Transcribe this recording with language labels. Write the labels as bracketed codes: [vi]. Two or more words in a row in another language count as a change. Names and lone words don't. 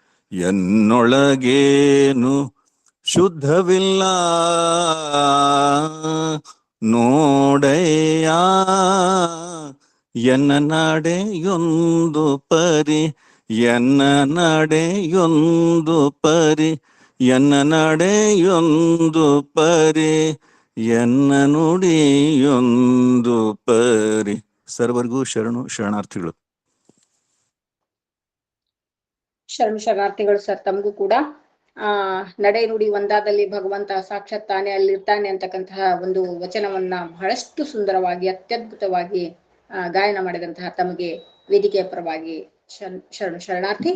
[kn] ಎನ್ನೊಳಗೇನು ಶುದ್ಧವಿಲ್ಲ ನೋಡಯ್ಯ, ಎನ್ನ ನಡೆಯೊಂದು ಪರಿ, ಎನ್ನ ನಡೆಯೊಂದು ಪರಿ, ಎನ್ನ ನಡೆಯೊಂದು ಪರಿ, ಎನ್ನ ನುಡಿಯೊಂದು ಪರಿ. ಸರ್ವರಿಗೂ ಶರಣಾರ್ಥಿಗಳು. ಶರಣಾರ್ಥಿಗಳು ಸರ್. ತಮಗೂ ಕೂಡ ನಡೆ ನುಡಿ ಒಂದಾದಲ್ಲಿ ಭಗವಂತ ಸಾಕ್ಷಾತ್ ತಾನೇ ಅಲ್ಲಿರ್ತಾನೆ ಅಂತಕ್ಕಂತಹ ಒಂದು ವಚನವನ್ನ ಬಹಳಷ್ಟು ಸುಂದರವಾಗಿ ಅತ್ಯದ್ಭುತವಾಗಿ ಗಾಯನ ಮಾಡಿದಂತಹ ತಮಗೆ ವೇದಿಕೆಯ ಪರವಾಗಿ ಶರಣಾರ್ಥಿ.